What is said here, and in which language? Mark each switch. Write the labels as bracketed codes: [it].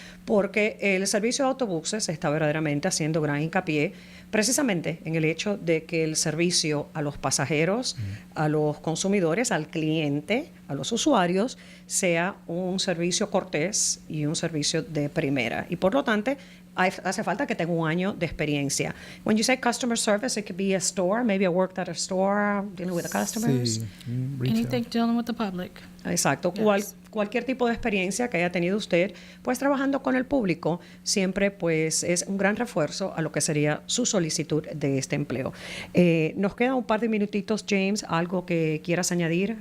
[es] Porque el servicio de autobuses está verdaderamente haciendo gran hincapié precisamente en el hecho de que el servicio a los pasajeros, a los consumidores, al cliente, a los usuarios, sea un servicio cortés y un servicio de primera. Y por lo tanto, hace falta que tenga un año de experiencia. [en] When you say customer service, it could be a store, maybe I worked at a store dealing with the customers. [es] Sí, [en] Anything dealing with the public. [es] Exacto. [en] Yes. [es] Cualquier tipo de experiencia que haya tenido usted, pues trabajando con el público, siempre pues es un gran refuerzo a lo que sería su solicitud de este empleo. Nos queda un par de minutitos, James, algo que quieras añadir.